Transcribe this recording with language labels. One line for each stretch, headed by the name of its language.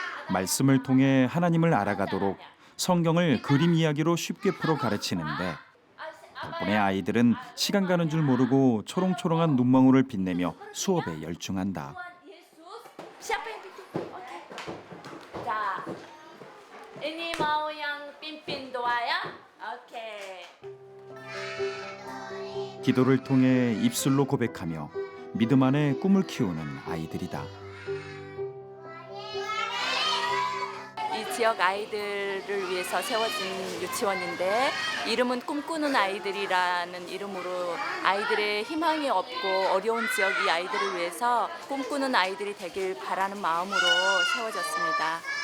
Korean: 말씀을 통해 하나님을 알아가도록 성경을 그림 이야기로 쉽게 풀어 가르치는데 덕분에 아이들은 시간 가는 줄 모르고 초롱초롱한 눈망울을 빛내며 수업에 열중한다.
Indonesian: Yesus. Siapa yang pimpin? Oke. 자, ini mau yang pimpin doa ya? Oke.
Korean: 기도를 통해 입술로 고백하며 믿음 안에 꿈을 키우는 아이들이다. 이 지역 아이들을 위해서 세워진 유치원인데 이름은 꿈꾸는 아이들이라는 이름으로 아이들의 희망이 없고 어려운 지역 이 아이들을 위해서 꿈꾸는 아이들이 되길 바라는 마음으로 세워졌습니다.